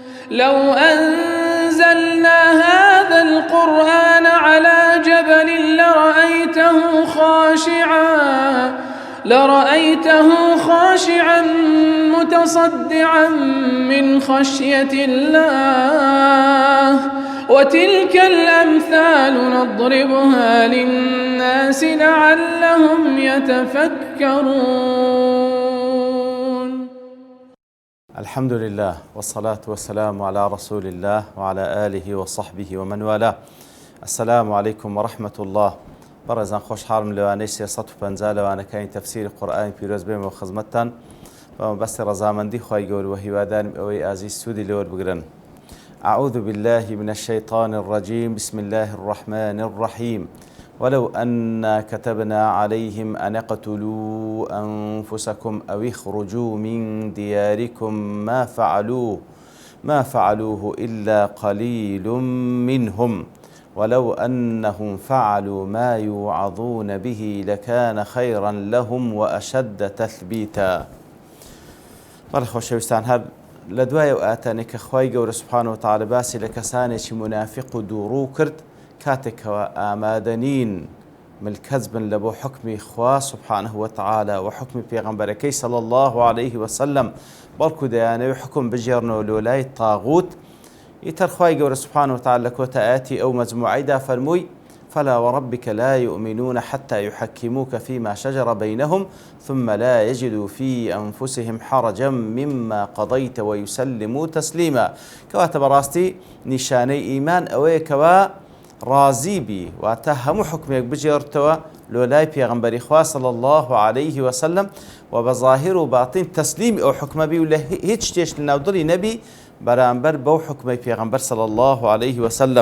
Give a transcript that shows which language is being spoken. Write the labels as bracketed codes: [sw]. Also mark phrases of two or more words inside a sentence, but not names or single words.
[ar] لو أنزلنا هذا القرآن على جبل لرأيته خاشعا متصدعا من خشية الله وتلك الأمثال نضربها للناس لعلهم يتفكرون. الحمد لله والصلاة والسلام على رسول الله وعلى آله وصحبه ومن والاه. السلام عليكم ورحمة الله. [ckb] برزان خوش حالم لوانەی 350 لەوانەکانی تەفسیری قورئانی پیرۆز بێمەوە خزمەتتان بەمەبەستی ڕەزامەندی خوای گەورە و هیوادارم ئەوەی ئازیز سوودی لێوە بگرن. [ar] أعوذ بالله من الشيطان الرجيم. بسم الله الرحمن الرحيم. ولو أنا كتبنا عليهم أن اقتلوا أنفسكم أو اخرجوا من دياركم ما فعلوه إلا قليل منهم ولو أنهم فعلوا ما يوعظون به لكان خيرا لهم وأشد تثبيتا. [ckb] بەڵێ خۆشەویستان، هەر لە دوایە ئاتانێک کە خوای گەورە [ar] سوبحانەهو وتەعالە [ckb] باسی لە کەسانێکی منافق و دووڕوو کرد کاتێکەوە ئامادەنین ملکەز بن لە بۆ حکمی خوا [ar] سوبحانەهو وتەعالە [ckb] و حکمی پێغەمبەرەکەی [ar] صلی الله عليه وسلم، [ckb] بەڵکو دەیانەوێت حکم بژێڕنەوە لۆ لای تاغوت. ئیتر خوای گەورە [ar] سوبحانەهو وتەعالە [ckb] لە کۆتە ئاەتی ئەو مەجموعەیدا فەرمووی: [ar] فلا وربك لا يؤمنون حتى يحكموك فيما شجر بينهم ثم لا يجدوا في أنفسهم حرجا مما قضيت ويسلموا تسليما. [ckb] كواتە بەڕاستی نیشانەی ئیمان ئەوەیە کەوا ڕازی بی واتە هەموو حکمێک بجێڕتەوە لۆ لای پێغەمبەری خوا [ar] صلی الله عليه وسلم [ckb] و بە ظاهر و باتین تەسلیمی ئەو حکمە بی و لە هیچ شتێش لە ناودڵی نەبی بەرامبەر بەو حکمەی پێغەمبەر [ar] صلی الله عليه وسلم.